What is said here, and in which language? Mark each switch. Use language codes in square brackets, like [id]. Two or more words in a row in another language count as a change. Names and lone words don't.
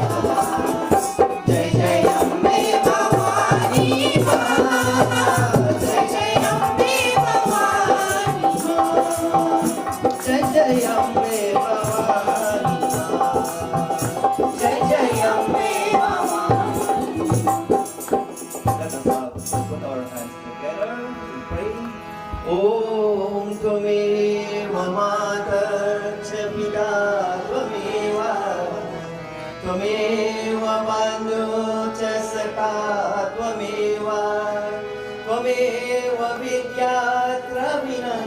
[hi] जय जय अम्बे भवानी माँ जय जय अम्बे भवानी माँ जय जय अम्बे भवानी जय जय अम्बे भवानी [en] Let us put our hands together and pray. [sa] ॐ त्वमेव माता च पिता त्वमेव त्वमेव बन्धु च सखा त्वमेव त्वमेव विद्या द्रविणं